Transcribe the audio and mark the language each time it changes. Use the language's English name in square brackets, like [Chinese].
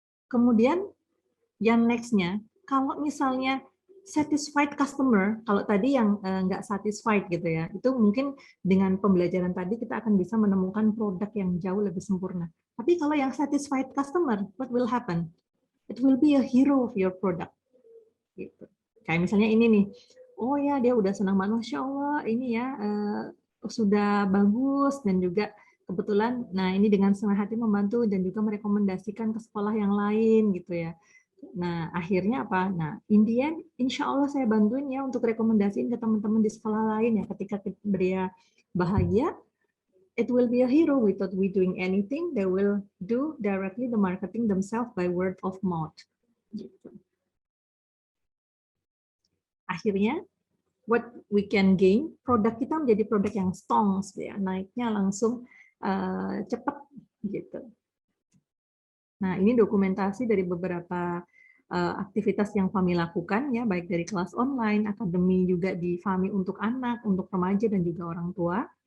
[Indonesian] Kemudian yang next-nya, kalau misalnya satisfied customer, kalau tadi yang nggak satisfied gitu ya, itu mungkin dengan pembelajaran tadi kita akan bisa menemukan produk yang jauh lebih sempurna. Tapi kalau yang satisfied customer, [English] what will happen? It will be a hero of your product. [Indonesian] Gitu. Kayak misalnya ini nih, oh ya dia udah senang banget, Masya Allah ini ya sudah bagus, dan juga kebetulan, nah ini dengan senang hati membantu dan juga merekomendasikan ke sekolah yang lain gitu ya. Nah, akhirnya apa? Nah, [English] in the end, [Indonesian] insya Allah saya bantuin ya untuk rekomendasiin ke teman-teman di sekolah lain ya. Ketika dia bahagia, [English] it will be a hero without we doing anything. They will do directly the marketing themselves by word of mouth. [Indonesian] Gitu. Akhirnya, [English] what we can gain, [Indonesian] produk kita menjadi produk yang strong, ya, naiknya langsung cepat gitu. Nah, ini dokumentasi dari beberapa aktivitas yang FAMI lakukan, ya, baik dari kelas online, akademi juga di FAMI untuk anak, untuk remaja, dan juga orang tua.